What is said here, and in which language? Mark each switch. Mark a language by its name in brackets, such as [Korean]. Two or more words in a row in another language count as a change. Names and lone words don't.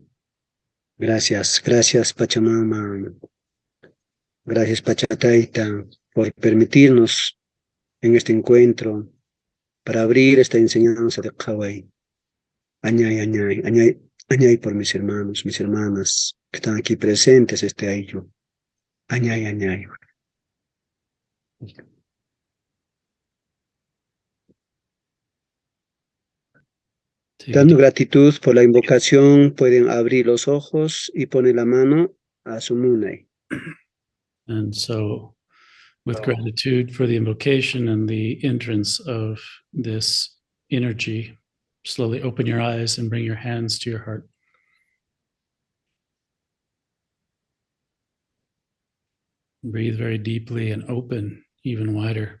[Spanish] Gracias, gracias Pachamama, gracias Pachatayta por permitirnos en este encuentro para abrir esta enseñanza de Hawái. [Quechua] Añay, añay, añay, añay [Spanish] por mis hermanos, mis hermanas que están aquí presentes este año. [Quechua] Añay, añay. [Spanish] Dando gratitud por la invocación, pueden abrir los ojos y poner la mano a su munay. [English] And so, with gratitude for the invocation and the entrance of this energy, slowly open your eyes and bring your hands to your heart. Breathe very deeply and open even wider.